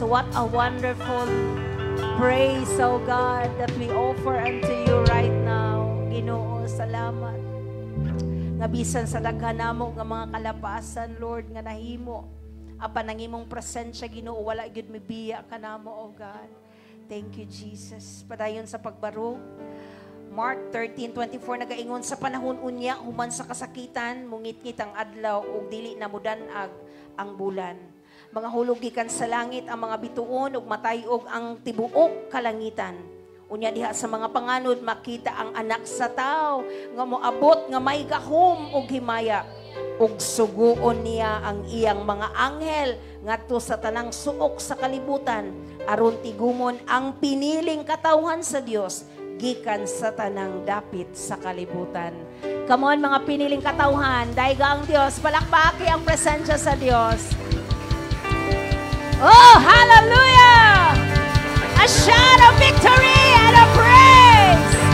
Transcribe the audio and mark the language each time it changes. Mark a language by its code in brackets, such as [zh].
[en] What a wonderful praise, oh God, that we offer unto you right now. [ceb] Ginoo, salamat. Nga bisan sa daghan namo nga mga kalapasan, Lord, nga nahimo apan ang imong presensya, Ginoo, wala gyud mibiya kanamo, oh God. [en] Thank you, Jesus. [ceb] Padayon sa pagbarog. Mark 13:24 nagaingon, sa panahon unya human sa kasakitan mungit-ngit ang adlaw ug dili na mudan-ag ang bulan. Mga hulog gikan sa langit ang mga bituon ug matayog ang tibuok kalangitan. Unya diha sa mga panganod makita ang anak sa tao nga moabot nga may gahom ug himaya ug suguon niya ang iyang mga anghel ngadto sa tanang suok sa kalibutan aron tigumon ang piniling katawhan sa Dios gikan sa tanang dapit sa kalibutan. [en] Come on [ceb] mga piniling katawhan, dayga ang Dios, palakpaki ang presensya sa Dios. Oh, hallelujah! [en] A shout of victory and a praise!